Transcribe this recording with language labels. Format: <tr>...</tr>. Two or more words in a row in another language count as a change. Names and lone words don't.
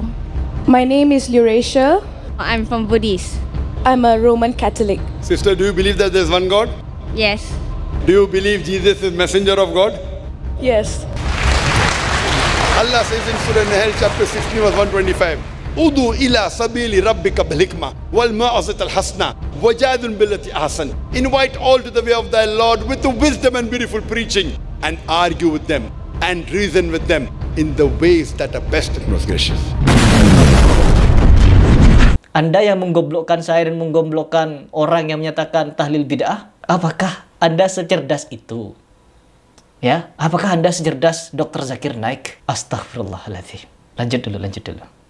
<en>My name is Eurasia. I'm from Buddhist. I'm a Roman Catholic. Sister, do you believe that there is one God? Yes. Do you believe Jesus is messenger of God? Yes. Allah says in Surah Nahl chapter 16 verse 125,</en> <ar>ادع إلى سبيل ربك بالحكمة والموعظة الحسنة وجادلهم بالتي أحسن.</ar> <en>Invite all to the way of thy Lord with the wisdom and beautiful preaching, and argue with them and reason with them in the ways that are best and most gracious.</en> <id>Anda yang menggoblokkan saya dan menggoblokkan orang yang menyatakan tahlil bid'ah, apakah Anda secerdas itu? Ya, apakah Anda secerdas Dr. Zakir Naik? Astagfirullahaladzim. Lanjut dulu.</id>